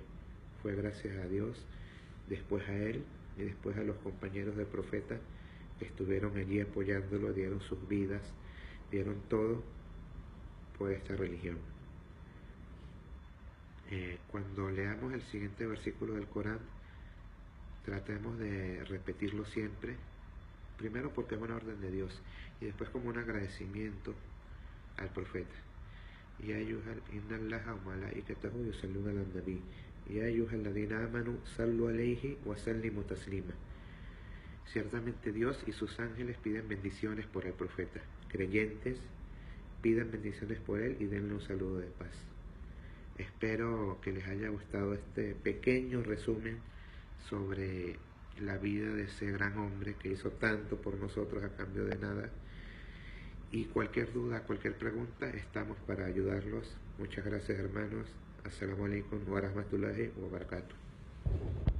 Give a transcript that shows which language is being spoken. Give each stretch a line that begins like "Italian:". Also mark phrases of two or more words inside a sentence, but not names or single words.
Spanish: Fue gracias a Dios, después a él y después a los compañeros del profeta que estuvieron allí apoyándolo, dieron sus vidas, dieron todo por esta religión. Cuando leamos el siguiente versículo del Corán, tratemos de repetirlo siempre, primero porque es una orden de Dios y después como un agradecimiento al profeta.
Arabic: يا أيها إن الله وملائكته يصلون على النبي يا أيها الذين آمنوا صلوا عليه وسلموا تسليما.
Spanish: Ciertamente Dios y sus ángeles piden bendiciones por el profeta. Creyentes, pidan bendiciones por él y denle un saludo de paz. Espero que les haya gustado este pequeño resumen sobre la vida de ese gran hombre que hizo tanto por nosotros a cambio de nada. Y cualquier duda, cualquier pregunta, estamos para ayudarlos. Muchas gracias, hermanos.
Arabic: السلام عليكم ورحمة الله وبركاته.